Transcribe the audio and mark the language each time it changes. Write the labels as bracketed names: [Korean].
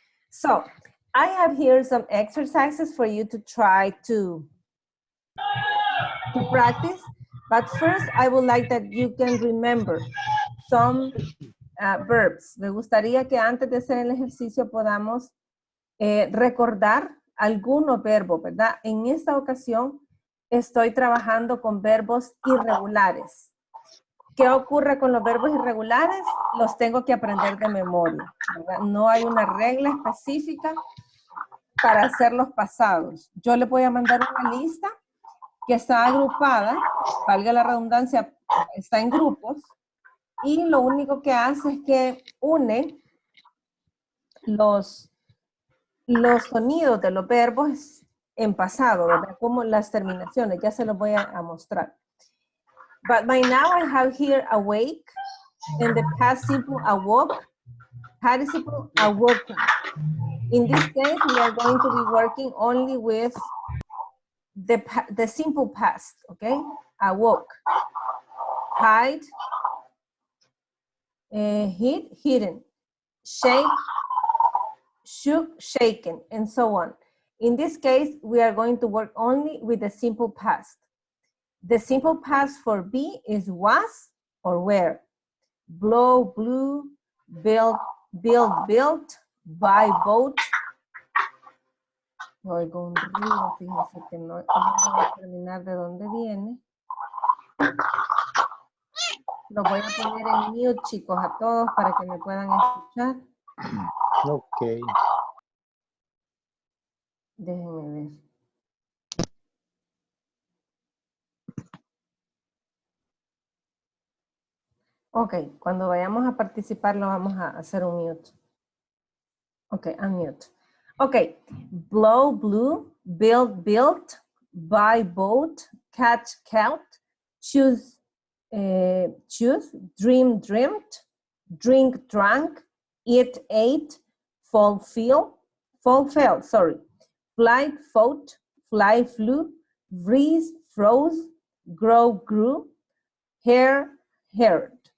[English] So, I have here some exercises for you to try to practice. But first, I would like that you can remember some verbs. [Spanish] Me gustaría que antes de hacer el ejercicio podamos recordar algunos verbos, ¿verdad? En esta ocasión estoy trabajando con verbos irregulares. ¿Qué ocurre con los verbos irregulares? Los tengo que aprender de memoria, ¿verdad? No hay una regla específica para hacerlos pasados. Yo le voy a mandar una lista que está agrupada, valga la redundancia, está en grupos, y lo único que hace es que une los sonidos de los verbos en pasado, ¿verdad? Como las terminaciones, ya se los voy a mostrar. [English] But by now I have here awake, and the past simple awoke, participle awoken. In this case, we are going to be working only with the simple past, okay? Awoke, hide, hid, hidden, shake, shook, shaken, and so on. In this case, we are going to work only with the simple past. The simple past for be is was or were. Blow, blew, build, built, buy, bought. [Spanish] Oigo un ruido, fíjense que no voy a terminar de dónde viene. Lo voy a poner en mute, chicos, a todos para que me puedan escuchar. Ok. Déjenme ver. Ok, cuando vayamos a participar lo vamos a hacer un mute. [English] Ok, unmute. Ok, blow, blew, build, built, buy, bought, catch, caught, choose, choose, dream, dreamt, drink, drank, eat, ate, fulfill, sorry, flight, fought, fly, flew, freeze, froze, grow, grew, hair, heard.